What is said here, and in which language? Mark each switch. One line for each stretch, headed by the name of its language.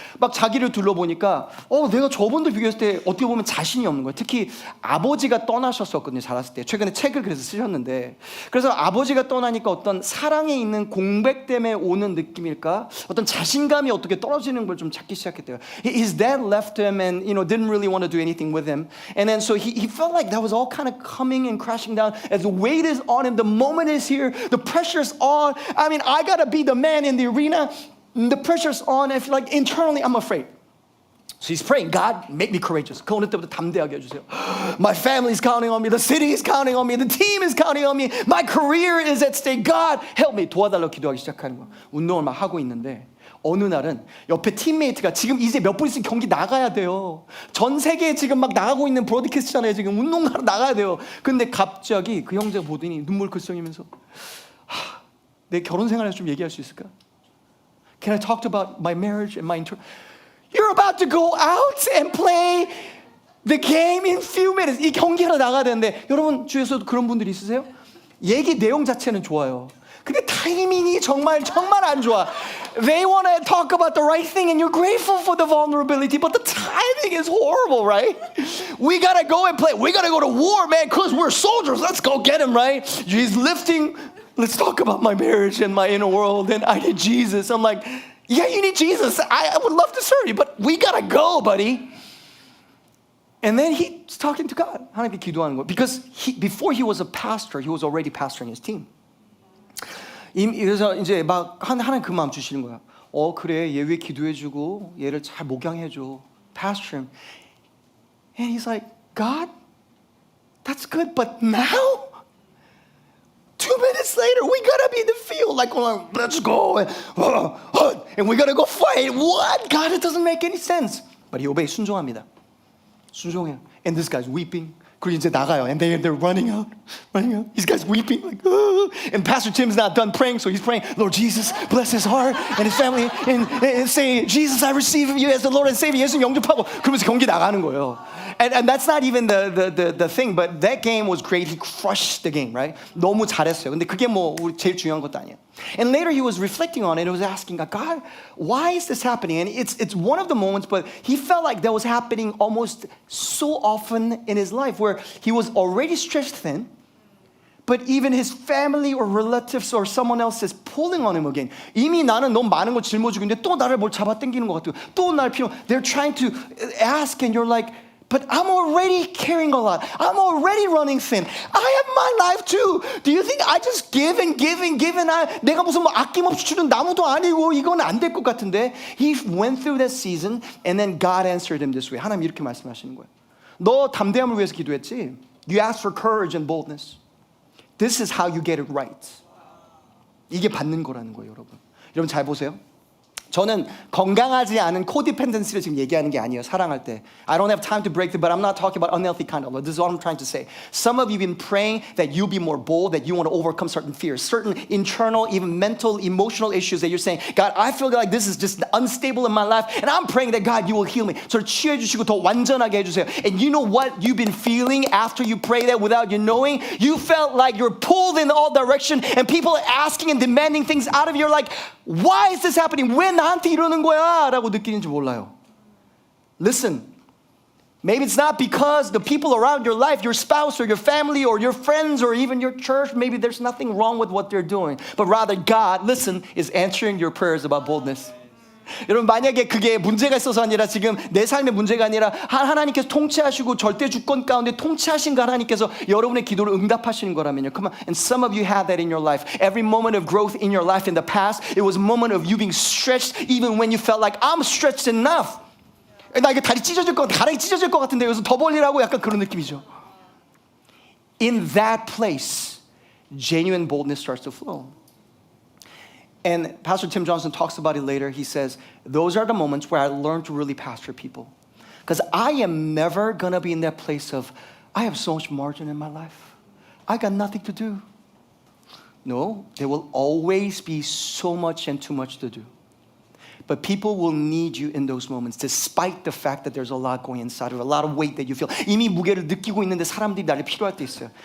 Korean: 막 자기를 둘러보니까 내가 저분들 비교했을 때 어떻게 보면 자신이 없는 거예요. 특히 아버지가 떠나셨었거든요. 자랐을 때. 최근에 책을 그래서 쓰셨는데, 그래서 아버지가 떠나니까 어떤 사랑에 있는 공백 때문에 오는 느낌일까? 어떤 자신감이 어떻게 떨어지는 걸 좀 찾기 시작했대요.
English: His dad left him and didn't really want to do anything with him. And then so he felt like that was all kind of coming and crashing down as the weight is on him, the moment is here, the pressure's on. I mean, I gotta be the man in the arena. The pressure's on. I feel like internally I'm afraid. So he's praying, God, make me courageous.
Korean: 그 어느 때부터 담대하게 해주세요.
English: My family's counting on me. The city is counting on me. The team is counting on me. My career is at stake. God, help me.
Korean: 도와달라고 기도하기 시작하는 거야. 운동을 막 하고 있는데 어느 날은 옆에 팀메이트가 지금 이제 몇 분 있으면 경기 나가야 돼요. 전 세계에 지금 막 나가고 있는 브로드캐스트잖아요. 지금 운동하러 나가야 돼요. 근데 갑자기 그 형제가 보더니 눈물 글썽이면서 내 결혼 생활에서 좀 얘기할 수 있을까?
English: Can I talk about my marriage and my internal? You're about to go out and play the game in few minutes.
Korean: 이 경기하러 나가야 되는데 여러분 주위에서도 그런 분들이 있으세요? 얘기 내용 자체는 좋아요. 근데 타이밍이 정말 안 좋아.
English: They want to talk about the right thing and you're grateful for the vulnerability, but the timing is horrible, right? We gotta go and play. We gotta go to war, man, because we're soldiers. Let's go get him, right? He's lifting. Let's talk about my marriage and my inner world, and I need Jesus. I'm like, yeah, you need Jesus. I would love to serve you, but we gotta go, buddy. And then he's talking to God.
Korean: 하나님께 기도하는 거.
English: Because before he was a pastor, he was already pastoring his team.
Korean: 그래서 이제 막 하나님 그 마음 주시는 거야. 그래, 얘 위해 기도해주고 얘를 잘 목양해줘.
English: Pastor him. And he's like, God, that's good, but now? 2 minutes later, we gotta be in the field. Like, let's go. And we gotta go fight. What? God, it doesn't make any sense. But he obeys.
Korean: 순종합니다. 순종해요.
English: And this guy's weeping.
Korean: 그리고 이제 나가요.
English: And they're running out. These guys weeping. Like, And Pastor Tim's not done praying, so he's praying, Lord Jesus, bless his heart and his family. And say, Jesus, I receive you as the Lord and Savior.
Korean: 예수님 영접하고. 그러면서 경기 나가는 거예요.
English: And that's not even the thing, but that game was great. He crushed the game, right?
Korean: 너무 잘했어요. 근데 그게 뭐 우리 제일 중요한 것도 아니에요.
English: And later he was reflecting on it. He was asking God, why is this happening? And it's one of the moments, but he felt like that was happening almost so often in his life where he was already stretched thin, but even his family or relatives or someone else is pulling on him again.
Korean: 이미 나는 너무 많은 걸 짊어지고 있는데 또 나를 뭘 잡아당기는 것 같아요. 또 날 필요.
English: They're trying to ask, and you're like, but I'm already carrying a lot. I'm already running thin. I have my life too. Do you think I just give and give and give and
Korean: 내가 무슨 뭐 아낌없이 주는 나무도 아니고 이건 안 될 것 같은데.
English: He went through that season and then God answered him this way.
Korean: 하나님 이렇게 말씀하시는 거예요. 너 담대함을 위해서 기도했지?
English: You asked for courage and boldness. This is how you get it right.
Korean: 이게 받는 거라는 거예요, 여러분. 여러분 잘 보세요. 저는 건강하지 않은 코디펜던시를 지금 얘기하는 게 아니에요. 사랑할 때.
English: I don't have time to break it, but I'm not talking about unhealthy kind of love. This is what I'm trying to say. Some of you have been praying that you'll be more bold, that you want to overcome certain fears, certain internal, even mental, emotional issues that you're saying, God, I feel like this is just unstable in my life, and I'm praying that God, you will heal me.
Korean: 저를 치유해 주시고 더 완전하게 해주세요.
English: And you know what you've been feeling after you pray that without you knowing? You felt like you're pulled in all directions, and people are asking and demanding things out of you. You're like, why is this happening?
Korean: 왜 나한테 이러는 거야? 라고 느끼는지 몰라요.
English: Listen, maybe it's not because the people around your life, your spouse or your family or your friends or even your church, maybe there's nothing wrong with what they're doing. But rather God, listen, is answering your prayers about boldness.
Korean: 여러분 만약에 그게 문제가 있어서 아니라 지금 내 삶의 문제가 아니라 하나님께서 통치하시고 절대 주권 가운데 통치하신 하나님께서 여러분의 기도를 응답하시는 거라면요.
English: Come on. And some of you had that in your life. Every moment of growth in your life in the past, it was a moment of you being stretched even when you felt like I'm stretched enough.
Korean: 나 이게 다리 찢어질 것 같아. 가랑이 찢어질 것 같은데 여기서 더 벌리라고 약간 그런 느낌이죠.
English: In that place, genuine boldness starts to flow. And Pastor Tim Johnson talks about it later. He says, those are the moments where I learned to really pastor people. Because I am never going to be in that place of, I have so much margin in my life. I got nothing to do. No, there will always be so much and too much to do. But people will need you in those moments despite the fact that there's a lot going inside of you, a lot of weight that you feel.
Korean: 이미 무게를 느끼고 있는데 사람들이 나를 필요할 때 있어요.